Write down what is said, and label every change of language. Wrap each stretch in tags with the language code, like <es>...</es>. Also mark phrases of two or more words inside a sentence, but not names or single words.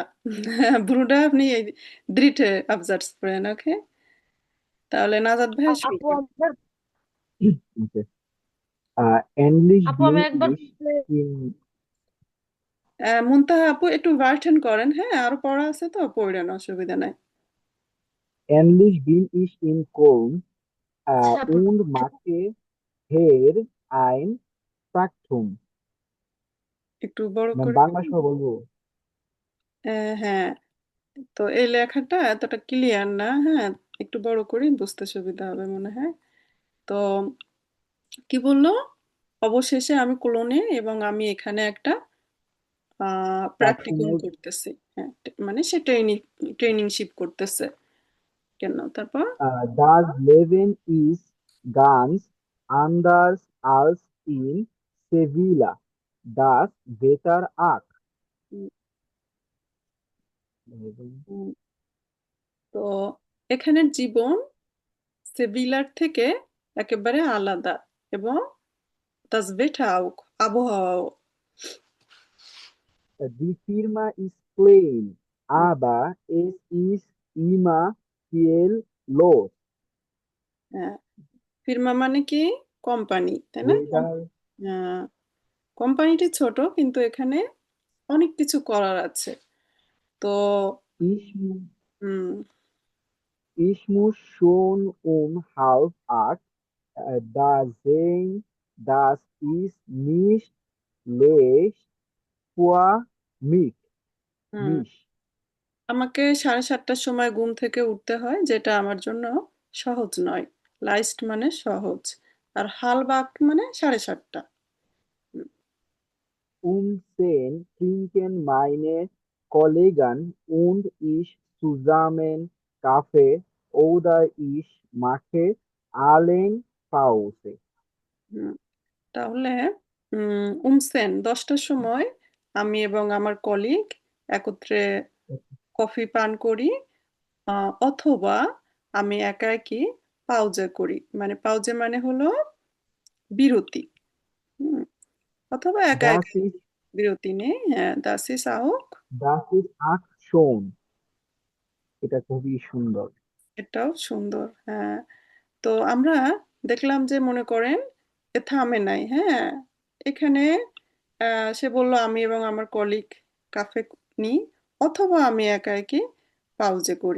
<bn>ব্রুডা আপনি এই দ্রিটে আবজার্টস পড়েন, ওকে? তাহলে নাজাদ ভাইয়া শুরু আপু করেন। আমার</bn> <en>okay, English</en> <bn>আপু ডিউ আমি একবার</bn> <en>English in</en> <bn>মুনতাহা আপু একটু ওয়ার্টেন করেন, হ্যাঁ, আরো পড়া আছে তো পড়েন, অসুবিধা নাই।</bn> <de>Ähnlich bin ich in Köln</de> <bn>তারপর</bn> <de>und mache hier ein Praktikum.</de> <bn>একটু বড় ম্যাম করে বাংলা সহ বলবো? হ্যাঁ, তো এই লেখাটা এতটা ক্লিয়ার না, হ্যাঁ, একটু বড় করে বুঝতে সুবিধা হবে মনে হয়। তো কি বললো? অবশেষে আমি কোলনে এবং আমি এখানে একটা প্র্যাকটিকুম প্রাক্তনের করতেছি। হ্যাঁ, মানে সে ট্রেনিংশিপ করতেছে। কেন তারপর?</bn> <de>Das Leben ist ganz anders als in Sevilla. Das Wetter auch.</de> <bn>উম, উম, তো এখানের জীবন সেভিলার থেকে একেবারে আলাদা এবং</bn> <de>das Wetter auch,</de> <bn>আবহাওয়াও।</bn> <de>Die Firma ist klein, aber es ist immer viel los.</de> <bn>হ্যাঁ, ফিরমা মানে কি? কোম্পানি, তাই না?</bn> <en>Weather</en> <bn>আহ, কোম্পানিটি ছোট কিন্তু এখানে অনেক কিছু করার আছে। তো</bn> <de>ich, mu- হুম, ich muss schon um halb acht da sein. Das ist nicht leicht für mich. হুম, mich.</de> <bn>আমাকে 7:30টার সময় ঘুম থেকে উঠতে হয়, যেটা আমার জন্য সহজ নয়। লাইস্ট মানে সহজ, আর হালবাক মানে 7:30টা।</bn> <de>Um 10 trinken meine Kollegen und ich zusammen Kaffee oder ich mache allen Pause.</de> <bn>হুম, তাহলে উমসেন 10টার সময় আমি এবং আমার কলিগ একত্রে কফি পান করি, অথবা আমি একা একই পাউজে করি। মানে পাউজে মানে হলো বিরতি। হুম, অথবা একা</bn> <de>Das</de> <bn>একা</bn> <de>ist,</de> <bn>বিরতি নেই। হ্যাঁ,</bn> <de>das ist auch, das ist Aktion.</de> <bn>এটা খুবই সুন্দর। এটাও সুন্দর। হ্যাঁ, তো আমরা দেখলাম যে মনে করেন এ থামে নাই, হ্যাঁ, এখানে সে বলল আমি এবং আমার কলিগ কাফে নিই, অথবা আমি একা একই পাউজে করি।</bn>